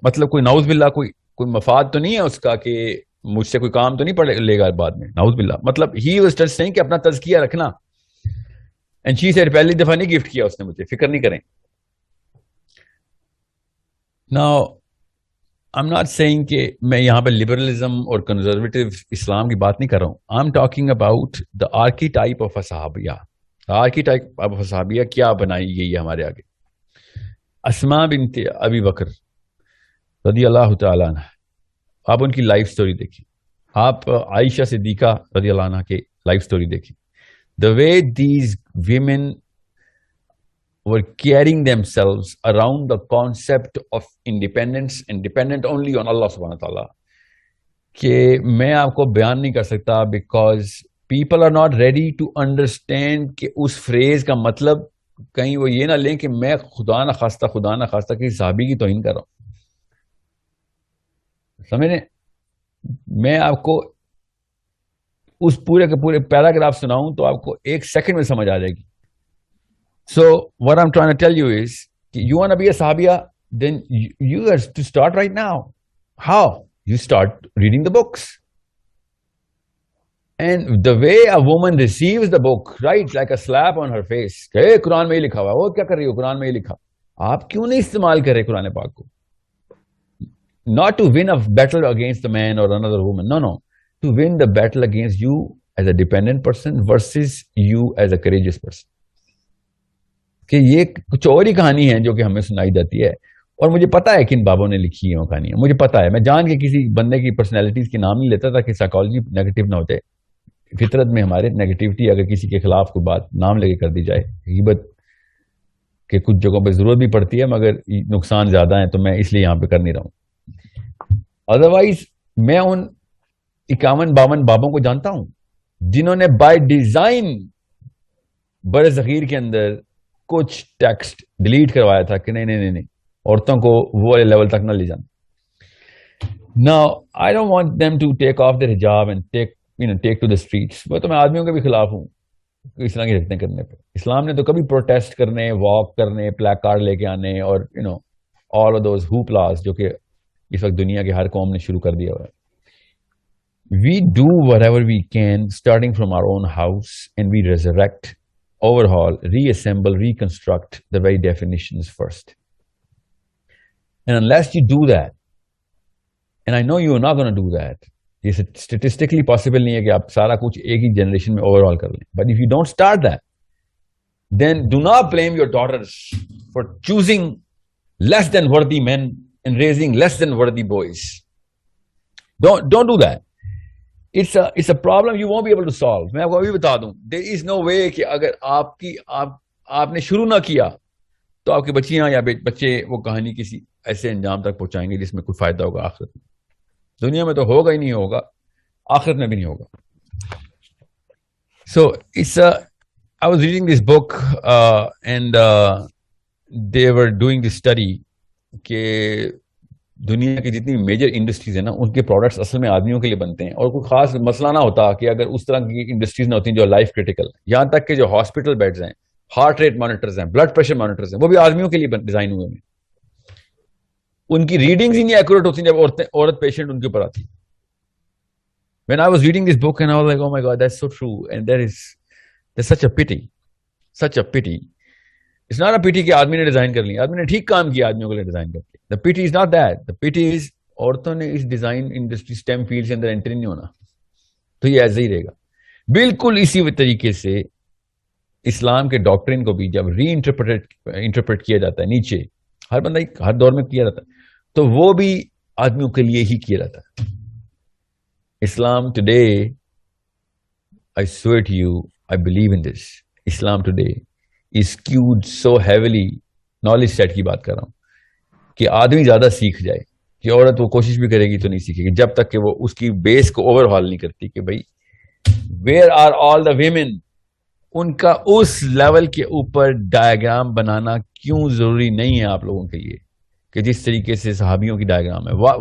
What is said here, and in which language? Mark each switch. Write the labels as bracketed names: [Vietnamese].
[Urdu] مطلب کوئی نعوذ باللہ کوئی مفاد تو نہیں ہے اس کا کہ مجھ سے کوئی کام تو نہیں پڑے لے گا بعد میں، نعوذ باللہ. مطلب [English] ہی was just seeing [Urdu] کہ اپنا تزکیہ رکھنا. [English] and she said [Urdu] پہلی دفعہ نہیں گفٹ کیا اس نے مجھے، فکر نہیں کریں. [English] Now, I'm not saying [Urdu] کہ میں یہاں پہ لبرلزم اور کنزرویٹو اسلام کی بات نہیں کر رہا ہوں. [English] I'm talking about the archetype of a صحابیہ. archetype of a [Urdu] صحابیہ کیا بنائی گئی ہے ہمارے آگے. اسماء بنت ابی بکر رضی اللہ تعالیٰ عنہ، آپ ان کی لائف سٹوری دیکھیں. آپ عائشہ صدیقہ رضی اللہ عنہ کے لائف سٹوری دیکھیں. [English] The way these women were carrying themselves around the concept of independence and dependent only on Allah subhanahu wa ta'ala. [Urdu] کہ میں آپ کو بیان نہیں کر سکتا, [English] because people are not ready to understand [Urdu] کہ اس فریز کا مطلب کہیں وہ یہ نہ لیں کہ میں خدا نہ خواستہ کسی صحابی کی توہین کر رہا ہوں. سمجھ رہے؟ میں آپ کو اس پورے کے پورے پیراگراف سناؤں تو آپ کو 1 سیکنڈ میں سمجھ آ جائے گی. [English] So what I'm trying to tell you is, you want to be a sahabiya, then you have to start right now. How? You start reading the books. And the way a woman receives the book, right, like a slap on her face. [Urdu] کہ قرآن میں ہی لکھا ہوا ہے, وہ کیا کر رہی ہو, قرآن میں ہی لکھا. آپ کیوں نہیں استعمال کرے قرآن پاک کو؟ [English] Not to win a battle against a man or another woman. No. To win the battle against you as a dependent person versus you as a courageous person. [Urdu] کہ یہ کچھ اور ہی کہانی ہے جو کہ ہمیں سنائی جاتی ہے, اور مجھے پتا ہے کن بابوں نے لکھی ہے وہ کہانیاں, مجھے پتا ہے. میں جان کے کسی بندے کی پرسنالٹیز کے نام نہیں لیتا تاکہ سائیکالوجی نیگیٹو نہ ہو جائے. فطرت میں ہمارے نیگیٹیوٹی اگر کسی کے خلاف کوئی بات نام لے کے کر دی جائے, غیبت کے کچھ جگہوں پہ ضرورت بھی پڑتی ہے مگر نقصان زیادہ ہیں, تو میں اس لیے یہاں پہ کر نہیں رہا ہوں. ادروائز میں ان 51-52 بابوں کو جانتا ہوں جنہوں نے بائی ڈیزائن بر صغیر کے اندر کچھ ٹیکسٹ ڈیلیٹ کروایا تھا کہ نہیں عورتوں کو وہ والے لیول تک نہ لے جانا. [English] Now I don't want them to take off their hijab and take to the streets. [Urdu] وہ تو میں آدمیوں کے بھی خلاف ہوں اس طرح کی حرکتیں کرنے پہ. اسلام نے تو کبھی پروٹیسٹ کرنے, واک کرنے, پلیک کارڈ لے کے آنے اور [English] all of those hooplas [Urdu] جو کہ اس وقت دنیا کے ہر قوم نے شروع کر دیا ہوا ہے. [English] We do whatever we can starting from our own house, and we resurrect, overhaul, reassemble, reconstruct the very definitions first. And unless you do that, and I know you are not going to do that, یہ statistically possible نہیں ہے [Urdu] کہ آپ سارا کچھ ایک ہی generation میں [English] overhaul کر لیں. But if you don't start that, then do not blame your daughters for choosing less than worthy men and raising less than worthy boys. Don't do that. It's a problem you won't be able to solve. [Urdu] میں آپ کو ابھی بتا دوں, [English] there is no way [Urdu] کہ اگر آپ نے شروع نہ کیا تو آپ کی بچیاں یا بچے وہ کہانی کسی ایسے انجام تک پہنچائیں گے جس میں کوئی فائدہ ہوگا آخرت میں. دنیا میں تو ہوگا ہی نہیں ہوگا, آخرت میں بھی نہیں ہوگا. [English] So I was reading this book and they were doing this study [Urdu] کہ دنیا کی جتنی میجر انڈسٹریز ہیں نا ان کے پروڈکٹس اصل میں آدمیوں کے لیے بنتے ہیں, اور کوئی خاص مسئلہ نہ ہوتا کہ اگر اس طرح کی انڈسٹریز نہ ہوتی جو لائف کریٹیکل. یہاں تک کہ جو ہاسپٹل بیڈز ہیں, ہارٹ ریٹ مانیٹرز ہیں, بلڈ پریشر مانیٹرز ہیں, وہ بھی آدمیوں کے لیے ڈیزائن ہوئے ہیں. ان کی ریڈنگز ہی نہیں ایکوریٹ ہوتی جب عورت پیشنٹ ان کے اوپر آتی. [English] When I was reading this book and I was like, oh my God, that's so true, and there's such a pity. It's not a pity [Urdu] کہ آدمی نے ڈیزائن کر لیا, آدمی نے ٹھیک کام کیا آدمیوں کے لیے ڈیزائن کر کے. [English] The pity is not that. The pity is [Urdu] عورتوں نے اس ڈیزائن انڈسٹری STEM فیلڈ کے اندر انٹری نہیں ہونا, تو یہ ایسے ہی رہے گا. بالکل اسی طریقے سے اسلام کے ڈاکٹرین کو بھی جب ری انٹرپریٹ کیا جاتا ہے نیچے, ہر بندہ ہر دور میں کیا جاتا ہے, تو وہ بھی آدمیوں کے لیے ہی کیا جاتا ہے. [English] Islam today, I swear to you, I believe in this. Islam today is skewed so heavily, [Urdu] knowledge set کی بات کر رہا ہوں, کہ آدمی زیادہ سیکھ جائے, کہ عورت وہ کوشش بھی کرے گی تو نہیں سیکھے گی جب تک کہ وہ اس کی بیس کو اوور ہال نہیں کرتی کہ بھائی [English] where are all the women. [Urdu] ان کا اس لیول کے اوپر ڈائیگرام بنانا کیوں ضروری نہیں ہے آپ لوگوں کے لیے کہ جس طریقے سے صحابیوں کی ڈائیگرام ہے.